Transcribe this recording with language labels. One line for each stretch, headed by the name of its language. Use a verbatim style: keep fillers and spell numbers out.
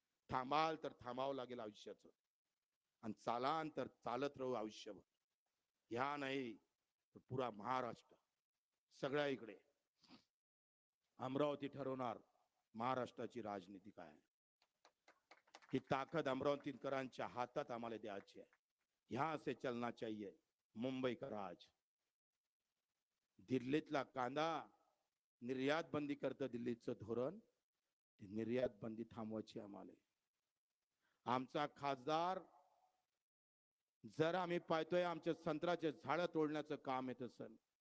Marathi: थांबाल तर थांबावं लागेल आयुष्याचं आणि चालान तर चालत राहू आयुष्यभर. ह्या नाही तर पुरा महाराष्ट्र सगळ्या इकडे अमरावती ठरवणार महाराष्ट्राची राजनीती काय आहे. ही ताकद अमरावतीकरांच्या हातात आम्हाला द्यायची आहे.
Hindi: यहाँ से चलना चाहिए मुंबई का राज.
Marathi: दिल्लीतला कांदा निर्यात बंदी करतं दिल्लीचं धोरण, ती निर्यात बंदी थांबवायची आम्हाला. आमचा खासदार जर आम्ही पाहतोय आमच्या संत्र्याचे झाडं तोडण्याचं काम येत असेल